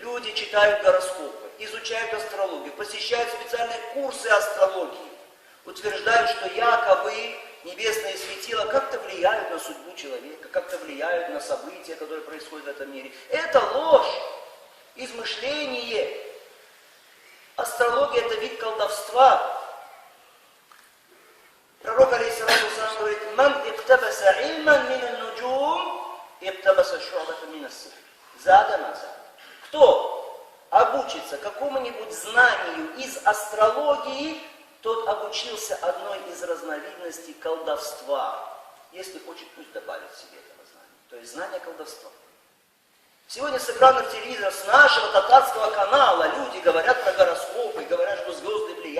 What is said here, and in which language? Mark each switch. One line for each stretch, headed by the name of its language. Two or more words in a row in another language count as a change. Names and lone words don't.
Russian: Люди читают гороскопы, изучают астрологию, посещают специальные курсы астрологии, утверждают, что якобы небесные светила как-то влияют на судьбу человека, как-то влияют на события, которые происходят в этом мире. Это ложь, измышление. Астрология — это вид колдовства. Пророк,
Arabic: عليه الصلاة والسلام,
Russian: говорит:
Arabic: «من اقتبس علما من النجوم اقتبس شعبة من السحر».
Russian: Кто обучится какому-нибудь знанию из астрологии, тот обучился одной из разновидностей колдовства. Если хочет, пусть добавит себе этого знания. То есть знание колдовства. Сегодня с экранов телевизора, с нашего татарского канала люди говорят про гороскопы, говорят, что звезды